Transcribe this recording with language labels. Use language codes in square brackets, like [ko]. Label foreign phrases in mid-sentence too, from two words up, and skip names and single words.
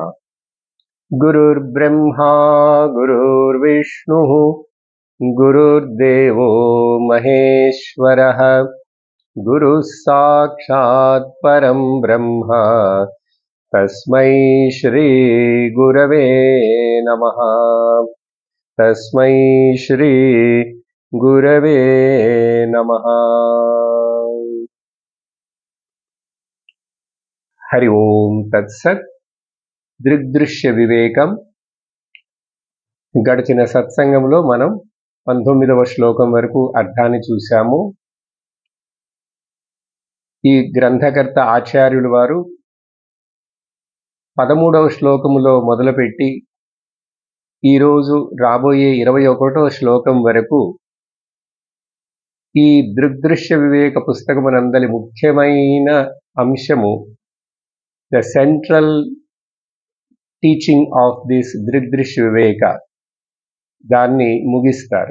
[sa] गुरुर्ब्रह्मा गुरुर्विष्णुः गुरुर्देवो महेश्वरः गुरुः साक्षात् परं ब्रह्म तस्मै श्री गुरवे नमः। तस्मै श्री गुरवे नमः। हरि ओम तत्सत्। [te] దృగ్దృశ్య వివేకం. గడిచిన సత్సంగంలో మనం 19వ శ్లోకం వరకు అర్థాన్ని చూశాము. ఈ గ్రంథకర్త ఆచార్యులు వారు 13వ శ్లోకములో మొదలుపెట్టి ఈరోజు రాబోయే 21వ శ్లోకం వరకు ఈ దృగ్దృశ్య వివేక పుస్తకమునందలి ముఖ్యమైన అంశము, [en] the central teaching of this [te] దృగ్దృశ్య వివేక, దాన్ని ముగిస్తారు.